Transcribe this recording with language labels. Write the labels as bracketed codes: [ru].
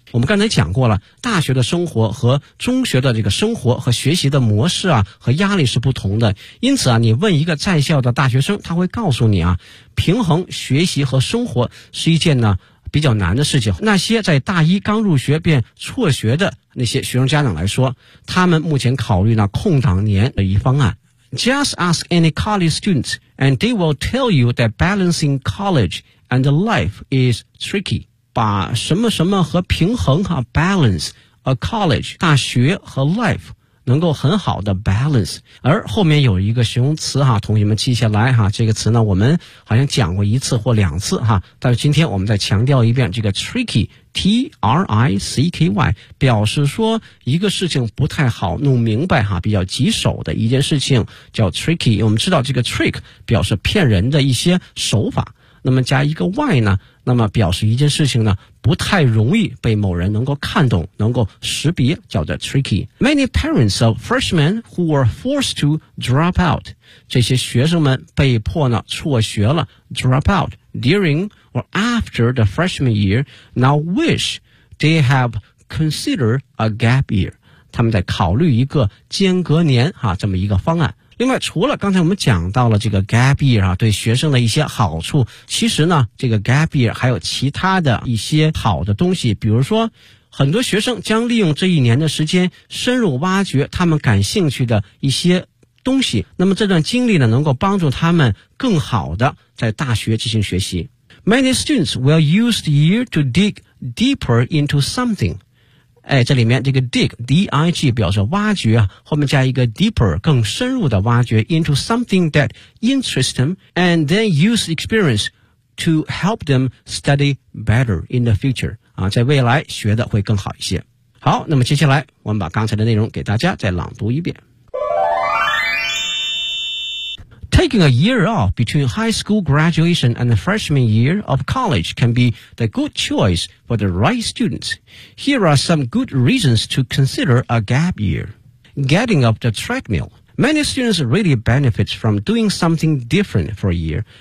[zh] 我们刚才讲过了，大学的生活和中学的这个生活和学习的模式啊和压力是不同的，因此啊你问一个在校的大学生，他会告诉你啊，平衡学习和生活是一件呢比较难的事情。那些在大一刚入学便辍学的那些学生家长来说，他们目前考虑呢空档年的一方案。 [en] Just ask any college students and they will tell you that balancing college and life is tricky. [zh] 把什么什么和平衡啊 [en] balance a college [zh] 大学和 life 能够很好的 balance。而后面有一个形容词哈，同学们记下来哈，这个词呢我们好像讲过一次或两次哈，但是今天我们再强调一遍，这个 tricky。 T-R-I-C-K-Y 表示说一个事情不太好弄明白哈，比较棘手的一件事情叫 tricky。我们知道这个 trick 表示骗人的一些手法，那么加一个 y 呢，那么表示一件事情呢不太容易被某人能够看懂能够识别，叫做 tricky。 [en] Many parents of freshmen who were forced to drop out， [zh] 这些学生们被迫呢辍学了 [en] drop outDuring or after the freshman year, now wish they have considered a gap year. [zh] 他们在考虑一个间隔年哈，这么一个方案。另外，除了刚才我们讲到了这个 gap year 啊，对学生的一些好处，其实呢，这个 gap year 还有其他的一些好的东西，比如说，很多学生将利用这一年的时间，深入挖掘他们感兴趣的一些东西，那么这段经历呢能够帮助他们更好的在大学进行学习。 [en] Many students will use the year to dig deeper into something。 [zh] 哎，这里面这个 dig D-I-G 表示挖掘，后面加一个 deeper 更深入的挖掘， [en] into something that interests them and then use experience to help them study better in the future、 [zh] 啊、在未来学的会更好一些。好，那么接下来我们把刚才的内容给大家再朗读一遍。 [en] Taking a year off between high school graduation and the freshman year of college can be the good choice for the right students. Here are some good reasons to consider a gap year. Getting off the treadmill. Many students really benefit from doing something different for a year.